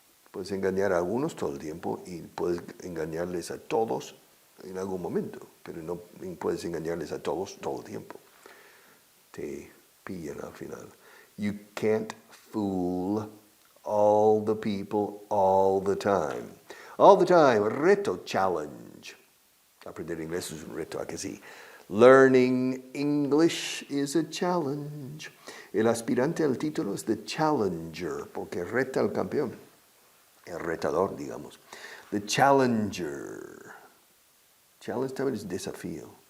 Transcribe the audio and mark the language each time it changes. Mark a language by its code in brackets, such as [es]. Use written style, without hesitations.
[es] Puedes engañar a algunos todo el tiempo y puedes engañarles a todos en algún momento, pero no puedes engañarles a todos todo el tiempo. Te pillan al final. [en] You can't fool all the people all the time. All the time, reto, challenge. [es] Aprender inglés es un reto, ¿a que sí? [en] Learning English is a challenge. [es] El aspirante al título es the challenger, porque reta al campeón. El retador, digamos. The challenger. Challenge también es desafío.